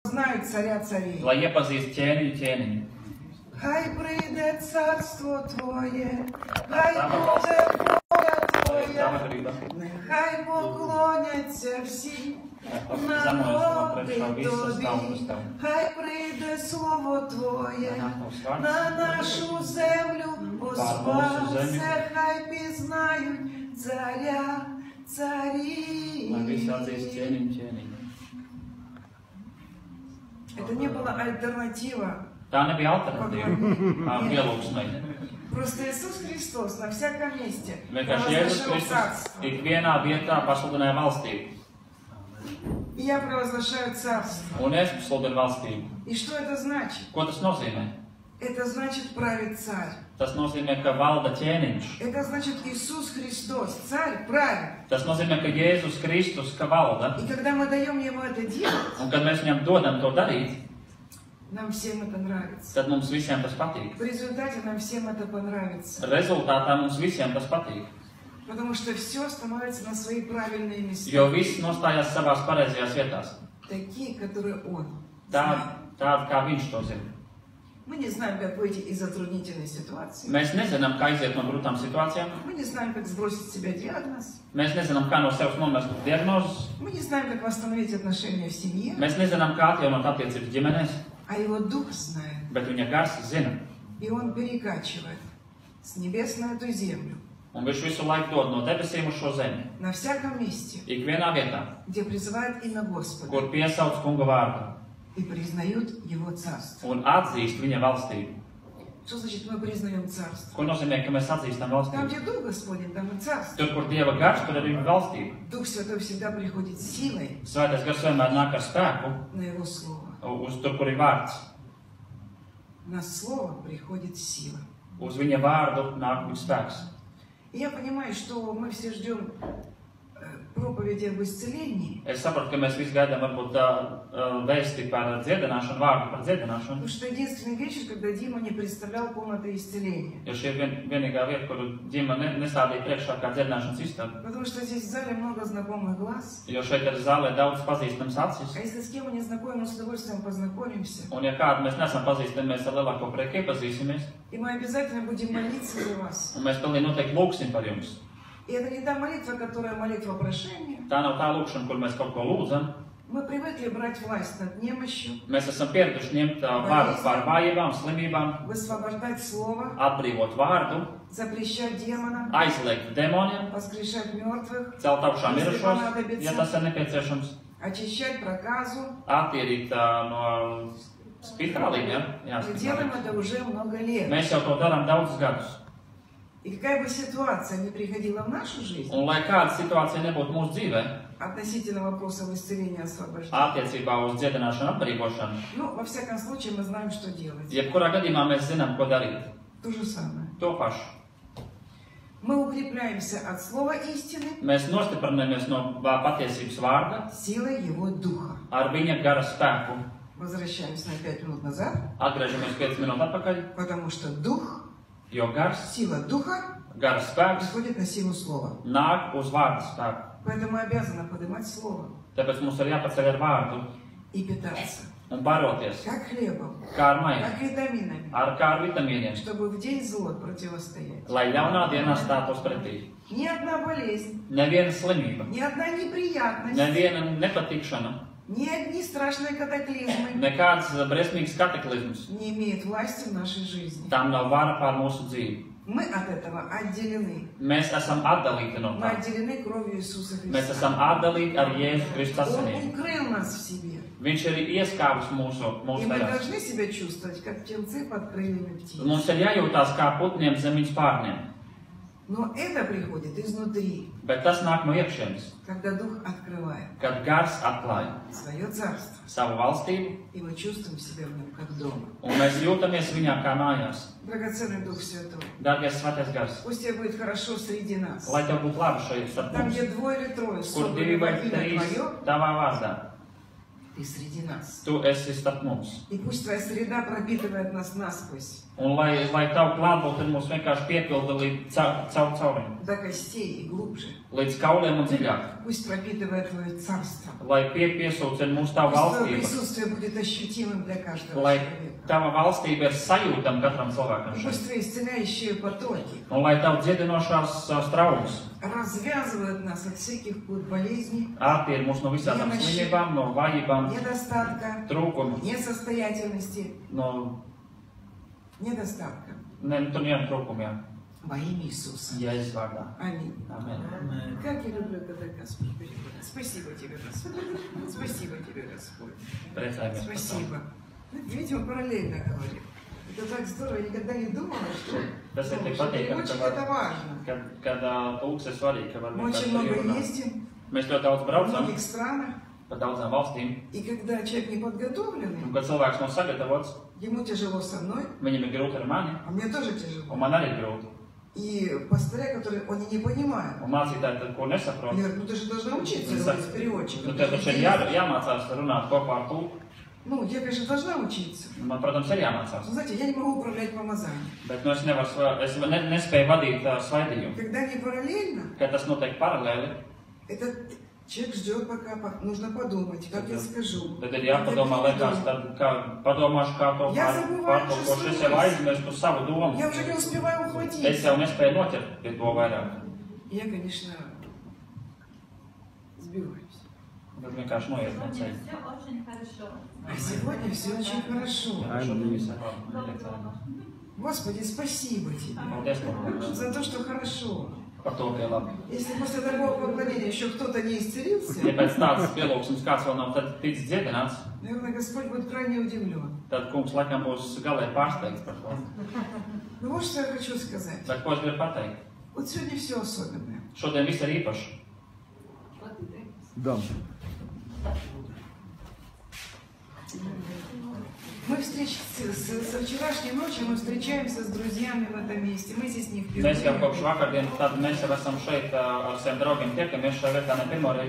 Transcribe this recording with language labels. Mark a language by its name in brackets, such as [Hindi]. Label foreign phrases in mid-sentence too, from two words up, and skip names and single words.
[Russian] знают царя царей. [Latvian] Lai iepazīst ķēniņu ķēniņu. [Ukrainian] Хай прийде царство Твоє, хай буде воля Твоя, нехай поклоняться всі народи Тобі, хай прийде слово Твоє на нашу землю, Господи, хай пізнають царя царів. [Russian] Это не была альтернатива. [Latvian] Tā nebija alternatīva pielūgsmai. [Russian] Просто Иисус Христос на всяком месте [Latvian] Vienkārši Jēzus Kristus ikvienā vietā pasludināja valstību. [Russian] И я провозглашаю царство. [Latvian] Un es sludinu valstību. [Russian] И что это значит? [Latvian] Ko tas nozīmē? [Russian] Это значит правит царь. [Latvian] Tas nozīmē, ka valda ķēniņš. [Russian] Это значит Иисус Христос, царь, правит. [Latvian] Tas nozīmē, ka Jēzus Kristus valda. [Russian] И когда мы даем Ему это делать, [Latvian] Un kad mēs viņam dodam to darīt, [Russian] нам всем это нравится. [Latvian] tad mums visiem tas patīk. [Russian] В результате нам всем это понравится. [Latvian] Rezultātā mums visiem tas patīk. [Russian] Потому что все становится на свои правильные места. [Latvian] Jo viss nostājās savās pareizajās vietās. [Russian] Такие, которые Он [Latvian] Tādi, [Russian] знает. [Latvian] kā viņš to zina. [Russian] Мы не знаем, как выйти из затруднительной ситуации. [Latvian] Mēs nezinām, kā iziet no grūtām situācijām. [Russian] Мы не знаем, как сбросить с себя диагноз. [Latvian] Mēs nezinām, kā no sevis nomest diagnozes. [Russian] Мы не знаем, как восстановить отношения в семье. [Latvian] Mēs nezinām, kā atjaunot attiecības ģimenēs. [Russian] А Его Дух знает. [Latvian] Bet viņa gars zina. [Russian] И Он перекачивает с небес на эту землю. [Latvian] Un viņš visu laiku dod no debesīm uz šo zemi. [Russian] На всяком месте, [Latvian] Ikvienā vietā, [Russian] где призывают имя Господа [Latvian] kur piesauc kunga vārdu [Russian] и признают Его царство. [Latvian] un atzīst viņa valstību. [Russian] Что значит мы признаем царство? [Latvian] Ko nozīmē, ka mēs atzīstam [Russian] Там, [Latvian] valstību? [Russian] где Дух Господень, там и царство. [Latvian] Tur, kur Dieva gars, tur arī ir valstība. [Russian] Дух Святой всегда приходит с силой [Latvian] Svētais gars vienmēr nāk ar spēku [Russian] на Его Слово. [Latvian] uz tur, kur ir vārds. [Russian] На Слово приходит сила. [Latvian] Uz viņa vārdu nāk spēks. [Russian] И я понимаю, что мы все ждем проповеди об исцелении. [Latvian] Es saprotu, ka mēs visi gaidām varbūt vēsti par dziedināšanu, vārdu par dziedināšanu. [Russian] Потому что единственный вечер, когда Дима не представлял комнаты исцеления. [Latvian] Jo šī ir vienīgā vieta, kuru Dima nestādīja priekšā kā dziedināšanas istaba. [Russian] Потому что здесь в зале много знакомых глаз. [Latvian] Jo šeit ir zālē daudz pazīstams acis. [Russian] А если с кем мы не знакомы, мы с удовольствием познакомимся. [Latvian] Un ja kādu mēs nesam pazīstami, mēs ar lielāko prieku iepazīsimies. [Russian] И мы обязательно будем молиться за вас. [Latvian] Un mēs pilnīgi noteikti lūgsim par jums. [Russian] И это не та молитва, которая молитва прошения. [Latvian] Tā nav tā lūgšana, kur mēs kaut ko lūdzam. [Russian] Мы привыкли брать власть над немощью, [Latvian] Mēs esam pieraduši ņemt varu pār vājībām, slimībām, [Russian] высвобождать слово, [Latvian] atbrīvot vārdu, [Russian] запрещать демонам, [Latvian] aizliegt demoniem, [Russian] воскрешать мертвых, [Latvian] celt augšā mirušos, ja tas ir nepieciešams, [Russian] очищать проказу. [Latvian] attīrīt no spitālīm, ja? [Russian] Мы делаем это уже много лет. [Latvian] Mēs jau to darām daudzus gadus. [Russian] И какая бы ситуация ни приходила в нашу жизнь, [Latvian] Un lai kāda situācija nebūtu mūsu dzīvē, [Russian] относительно вопросов исцеления, освобождения, [Latvian] attiecībā uz dziedināšanu, atbrīvošanu, [Russian] ну, во всяком случае, мы знаем, что делать. [Latvian] jebkurā gadījumā mēs zinām, ko darīt. [Russian] То же самое. [Latvian] To pašu. [Russian] Мы укрепляемся от слова истины [Latvian] Mēs nostiprinamies no patiesības vārda [Russian] силой Его Духа. [Latvian] ar viņa gara spēku. [Russian] Возвращаемся на 5 минут назад, [Latvian] Atgriežamies 5 minūtes atpakaļ, [Russian] потому что Дух, [Latvian] jo gars, [Russian] сила Духа [Latvian] gara spēks [Russian] приходит на силу Слова. [Latvian] nāk uz vārdu spēku. [Russian] Поэтому мы обязаны поднимать Слово [Latvian] Tāpēc mums ir jāpaceļ ar vārdu [Russian] и питаться. [Latvian] un baroties, [Russian] Как хлебом, [Latvian] kā ar maizi, [Russian] как витаминами, [Latvian] kā ar vitamīniem, [Russian] чтобы в день зла противостоять. [Latvian] lai ļaunā dienā stātos pretī. [Russian] Ни одна болезнь, [Latvian] Neviena slimība, [Russian] ни одна неприятность, [Latvian] neviena nepatikšana, [Russian] ни одни страшные катаклизмы [Latvian] nekāds briesmīgs kataklizms. [Russian] не имеют власти в нашей жизни. [Latvian] Tām nav vara pār mūsu dzīvi. [Russian] Мы от этого отделены. [Latvian] Mēs esam atdalīti no [Russian] Мы [Latvian] tā. [Russian] отделены кровью Иисуса [Latvian] Mēs [Russian] Христа. [Latvian] esam atdalīti ar Jēzus Kristus [Russian] Он [Latvian] asinīm. [Russian] укрыл нас в себе. [Latvian] Viņš ir ieskāvis mūsu [Russian] И мы [Latvian] tajās. [Russian] должны себя чувствовать, как птенцы под крыльями птиц. [Latvian] Mums ir jājūtās kā putniem zem viņas pārniem. [Russian] Но это приходит изнутри, [Latvian] Bet tas nāk no iekšienes, [Russian] когда Дух открывает [Latvian] kad gars atklāja [Russian] свое царство. [Latvian] savu valstību, [Russian] И мы чувствуем себя в нем как дома. [Latvian] un mēs jūtamies viņā kā mājās. [Russian] Драгоценный Дух Святой, [Latvian] Dārgais Svētais Gars, [Russian] пусть тебе будет хорошо среди нас. [Latvian] lai tev būtu labi šeit starp [Russian] Там, [Latvian] mums, [Russian] где двое или трое [Latvian] kur [Russian] собраны [Latvian] divi [Russian] во [Latvian] vai [Russian] имя [Latvian] trīs [Russian] Твое, [Latvian] tavā vārdā. [Russian] Ты среди нас. [Latvian] Tu esi starp mums. [Russian] И пусть твоя среда пропитывает нас насквозь. [Latvian] Un lai tavu klātbūtne mūs vienkārši piepilda līdz caurim, [Russian] До костей и глубже. [Latvian] līdz kauliem un dziļāk. [Russian] Пусть пропитывает твое царство. [Latvian] Lai piesūcina mūsu tavu [Russian] Пусть твое [Latvian] valstību, [Russian] присутствие будет ощутимым для каждого [Latvian] lai [Russian] человека. [Latvian] tava valstība ir sajūtama katram cilvēkam šeit. [Russian] Пусть твои исцеляющие потоки [Latvian] Un lai tavu dziedinošās straumes [Russian] развязывают нас от всяких болезней, [Latvian] attīra mūs no visādām slimībām, no vājībām, [Russian] недостатка, [Latvian] trūkuma, [Russian] несостоятельности, [Latvian] no [Russian] недостатка. [Latvian] tur nevienam trūkumiem. [Russian] Во имя Иисуса. [Latvian] Jēzus vārdā. [Russian] Аминь. [Latvian] Amen. [Russian] Как я люблю, когда Господь переводит. Спасибо тебе, Господь. Спасибо тебе, Господь. [Latvian] Priecājamies par to. [Russian] Спасибо. Видите, мы параллельно говорим. Это так здорово. Я никогда не думала, что [Latvian] Tas ir tik patīkami, [Russian] переводчик это важно. [Latvian] kad tulks ir svarīgi, ka var [Russian] Мы очень [Latvian] vienkārši [Russian] много [Latvian] runāt. [Russian] ездим [Latvian] Mēs ļoti daudz [Russian] в [Latvian] braucam [Russian] многих странах. [Latvian] pa daudzām valstīm, [Russian] И когда человек не [Latvian] un [Russian] подготовленный, [Latvian] kad cilvēks nav sagatavots, [Russian] ему тяжело со мной, [Latvian] viņam ir grūti ar mani, [Russian] а мне тоже [Latvian] un [Russian] тяжело. [Latvian] man arī ir grūti. [Russian] И пастыря, которые они не понимают. [Latvian] Un mācītāji tad, ko nesaprot, [Russian] Они говорят, ну ты же должна учиться [Latvian] Viņi [Russian] говорить [Latvian] saka, [Russian] с переводчиком. [Latvian] nu, tev taču ir jāmācās runāt kopā ar tulku. [Russian] Ну, я, конечно, должна учиться. [Latvian] Man, protams, ir jāmācās. [Russian] Но, знаете, я не могу управлять помазанием. [Latvian] Bet nu, es nespēju vadīt svaidījumu. [Russian] Когда не параллельно, [Latvian] Kad tas notiek paralēli, [Russian] этот человек ждет, пока нужно подумать, как я скажу. [Latvian] tad ir jāpadomā, liekas, tad kā padomāšu, kā to pārtulkošu. Es jau aizmirstu savu domu. [Russian] Я уже не успеваю [Latvian] Es [Russian] ухватить. [Latvian] jau nespēju noķert pie to vairāk. [Russian] Я, конечно, сбиваюсь. [Latvian] Tad vienkārši noiet no ceļa. [Russian] Все очень хорошо. А сегодня все очень хорошо. [Latvian] Šodien viss ir labi. [Russian] Господи, спасибо тебе [Latvian] Paldies, Kungs, [Russian] за то, что хорошо. [Latvian] par to, ka ir labi. [Russian] Если после такого поклонения еще кто-то не исцелился, [Latvian] Ja pēc tādas pielūgsmes kāds vēl nav tad ticis dziedināts, [Russian] наверное, Господь будет крайне удивлен. [Latvian] tad Kungs laikam būs galēji pārsteigts par to. [Russian] Ну вот что я хочу сказать. [Latvian] Bet ko es gribu pateikt? [Russian] Вот сегодня все особенное. [Latvian] Šodien viss ir īpaši. [Russian] Да. Мы со вчерашней ночи мы встречаемся с друзьями в этом месте. Мы здесь не [Latvian] Mēs jau [Russian] впервые. [Latvian] kopš vakardienas tad mēs jau esam šeit ar saviem draugiem tiekamies šajā vietā ne pirmo reizi.